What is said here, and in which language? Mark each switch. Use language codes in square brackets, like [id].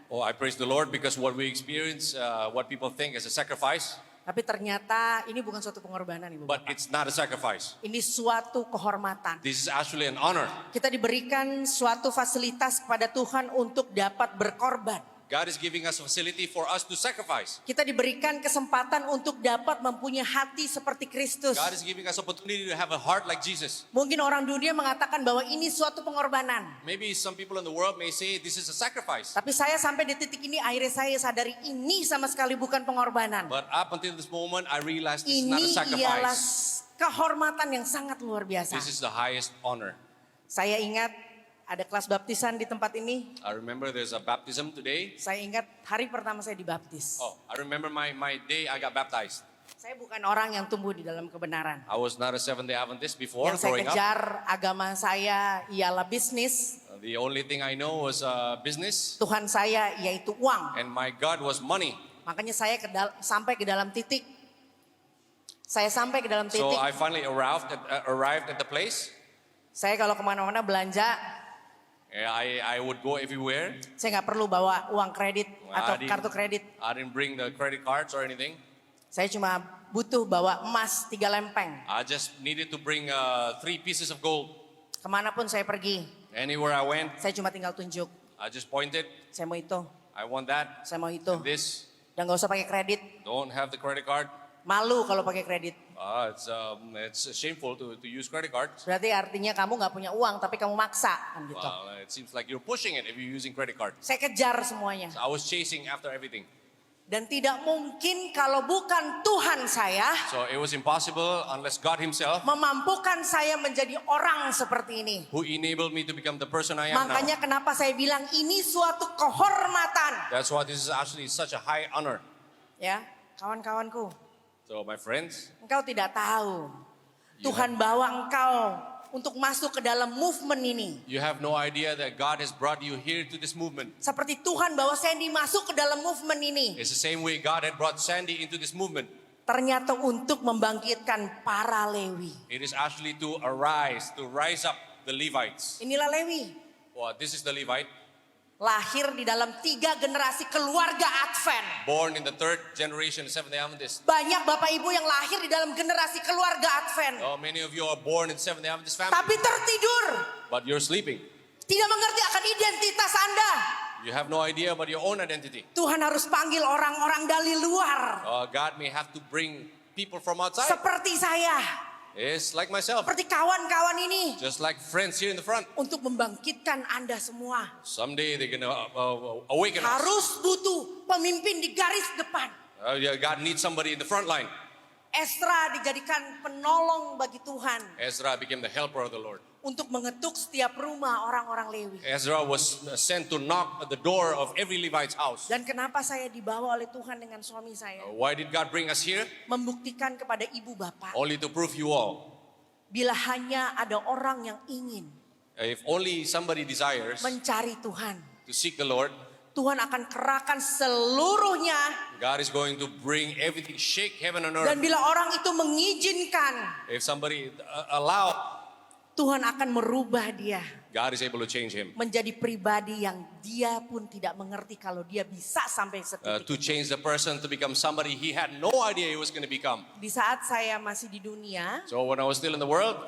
[en] Oh, I praise the Lord because what we experience, what people think is a sacrifice. [id] Tapi ternyata ini bukan suatu pengorbanan, Ibu [en] But [id] Bapak. [en] it's not a sacrifice. [id] Ini suatu kehormatan. [en] This is actually an honor. [id] Kita diberikan suatu fasilitas kepada Tuhan untuk dapat berkorban. [en] God is giving us a facility for us to sacrifice. [id] Kita diberikan kesempatan untuk dapat mempunyai hati seperti Kristus. [en] God is giving us opportunity to have a heart like Jesus. [id] Mungkin orang dunia mengatakan bahwa ini suatu pengorbanan. [en] Maybe some people in the world may say this is a sacrifice. [id] Tapi saya sampai di titik ini akhirnya saya sadari ini sama sekali bukan pengorbanan. [en] But up until this moment I realized this is not a [id] Ini ialah [en] sacrifice. [id] kehormatan yang sangat luar biasa. [en] This is the highest honor. [id] Saya ingat ada kelas baptisan di tempat ini. [en] I remember there's a baptism today. [id] Saya ingat hari pertama saya dibaptis. [en] Oh, I remember my day I got baptized. [id] Saya bukan orang yang tumbuh di dalam kebenaran. [en] I was not a Seventh-day Adventist before [id] Yang saya [en] growing up. [id] kejar agama saya ialah bisnis. [en] The only thing I know was business, [id] Tuhan saya yaitu uang. [en] and my God was money. [id] Makanya saya sampai ke dalam titik. Saya sampai ke dalam [en] So [id] titik. [en] I finally arrived at the place. [id] Saya kalau kemana-mana belanja, [en] I would go everywhere. [id] saya nggak perlu bawa uang kredit atau kartu kredit. [en] I didn't bring the credit cards or anything. [id] Saya cuma butuh bawa emas 3 lempeng. [en] I just needed to bring 3 pieces of gold. [id] Kemanapun saya pergi, [en] Anywhere I went, [id] saya cuma tinggal tunjuk. [en] I just pointed. [id] Saya mau itu, [en] I want that, [id] saya mau itu. [en] and this. [id] Dan nggak usah pakai kredit. [en] Don't have the credit card. [id] Malu kalau pakai kredit. [en] It's shameful to use credit cards. [id] Berarti artinya kamu nggak punya uang, tapi kamu maksa kan gitu. [en] Well, it seems like you're pushing it if you're using credit card. [id] Saya kejar semuanya. [en] So I was chasing after everything. [id] Dan tidak mungkin kalau bukan Tuhan saya [en] So it was impossible unless God Himself, [id] memampukan saya menjadi orang seperti ini. [en] who enabled me to become the person I am now. [id] Makanya kenapa saya bilang ini suatu kehormatan. [en] That's why this is actually such a high honor. [id] Ya, kawan-kawanku, [en] So my friends, [id] engkau tidak tahu Tuhan bawa engkau untuk masuk ke dalam movement ini. [en] you have no idea that God has brought you here to this movement. [id] Seperti Tuhan bawa Sandy masuk ke dalam movement ini. [en] It's the same way God had brought Sandy into this movement. [id] Ternyata untuk membangkitkan para Lewi. [en] It is actually to rise up the Levites. [id] Inilah Lewi. [en] Well, this is the Levite, [id] Lahir di dalam 3 generasi keluarga Advent. [en] born in the 3rd generation Seventh-day Adventist. [id] Banyak Bapak Ibu yang lahir di dalam generasi keluarga Advent. [en] Oh, many of you are born in Seventh-day Adventist family, [id] Tapi tertidur. [en] but you're sleeping. [id] Tidak mengerti akan identitas Anda. [en] You have no idea about your own identity. [id] Tuhan harus panggil orang-orang dari luar. [en] God may have to bring people from outside. [id] Seperti saya. [en] It's like myself, [id] Seperti kawan-kawan ini. [en] just like friends here in the front. [id] Untuk membangkitkan Anda semua. [en] Someday they're gonna awaken us. [id] Harus butuh pemimpin di garis depan. [en] Yeah, God needs somebody in the front line. [id] Ezra dijadikan penolong bagi Tuhan. [en] Ezra became the helper of the Lord. [id] Untuk mengetuk setiap rumah orang-orang Lewi. [en] Ezra was sent to knock at the door of every Levite's house. [id] Dan kenapa saya dibawa oleh Tuhan dengan suami saya? [en] Why did God bring us here? [id] Membuktikan kepada ibu bapak. [en] Only to prove you all. [id] Bila hanya ada orang yang ingin [en] If only somebody desires [id] mencari Tuhan. [en] to seek the Lord, [id] Tuhan akan kerahkan seluruhnya. [en] God is going to bring everything, shake heaven and earth. [id] Dan bila orang itu mengizinkan, [en] If somebody allow, [id] Tuhan akan merubah dia. [en] God is able to change him. [id] Menjadi pribadi yang dia pun tidak mengerti kalau dia bisa sampai setitik. [en] To change the person to become somebody he had no idea he was going to become. [id] Di saat saya masih di dunia, [en] So when I was still in the world,